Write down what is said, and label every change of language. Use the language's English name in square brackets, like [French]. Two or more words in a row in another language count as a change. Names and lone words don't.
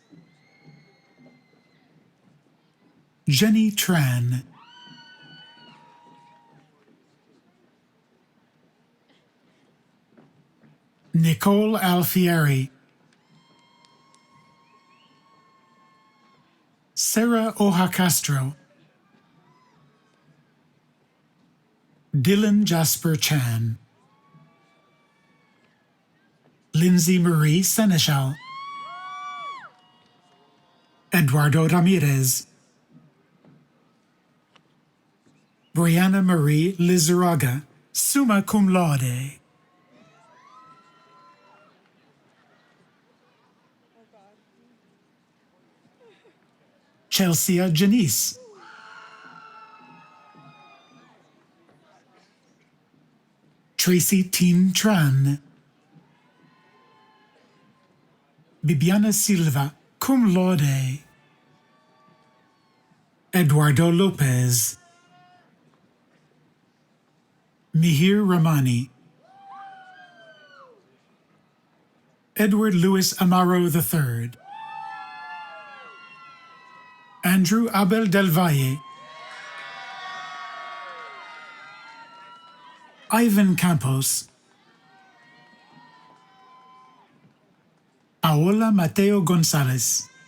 [English] Jenny Tran, Nicole Alfieri, Sarah Oja Castro, Dylan Jasper Chan, Lindsay Marie Seneschal, Eduardo Ramirez, Brianna Marie Lizaraga, [Latin] summa cum laude, [English] Chelsea Janice, Tracy Tin Tran, Bibiana Silva, [Latin] cum laude, [English] Eduardo Lopez, Mihir Ramani, Edward Louis Amaro III, Andrew Abel Del Valle, Ivan Campos, Paola Mateo Gonzalez.